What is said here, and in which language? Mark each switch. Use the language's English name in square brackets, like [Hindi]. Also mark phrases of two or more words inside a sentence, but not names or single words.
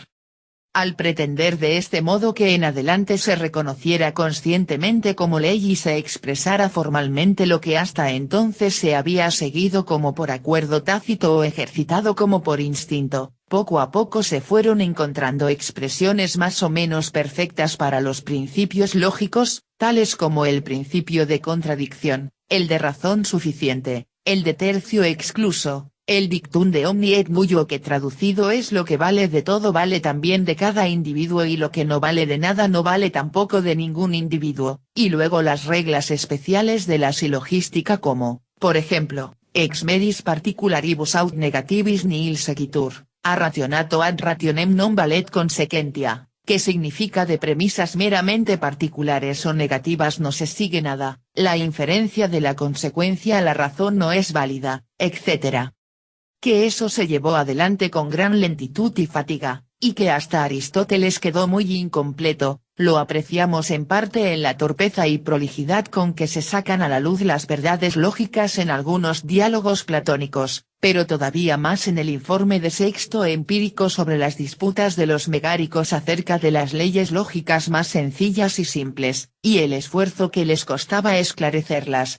[Spanish] Al pretender de este modo que en adelante se reconociera conscientemente como ley y se expresara formalmente lo que hasta entonces se había seguido como por acuerdo tácito o ejercitado como por instinto, poco a poco se fueron encontrando expresiones más o menos perfectas para los principios lógicos, tales como el principio de contradicción, el de razón suficiente, el de tercio excluso, [Latin] el dictum de omni et nullo, [Spanish] que traducido es lo que vale de todo vale también de cada individuo y lo que no vale de nada no vale tampoco de ningún individuo, y luego las reglas especiales de la silogística como, por ejemplo, [Latin] ex medis particularibus aut negativis nihil sequitur, a rationato ad rationem non valet consequentia, [Spanish] que significa de premisas meramente particulares o negativas no se sigue nada, la inferencia de la consecuencia a la razón no es válida, etc. Que eso se llevó adelante con gran lentitud y fatiga, y que hasta Aristóteles quedó muy incompleto, lo apreciamos en parte en la torpeza y prolijidad con que se sacan a la luz las verdades lógicas en algunos diálogos platónicos, pero todavía más en el informe de Sexto Empírico sobre las disputas de los megáricos acerca de las leyes lógicas más sencillas y simples, y el esfuerzo que les costaba esclarecerlas.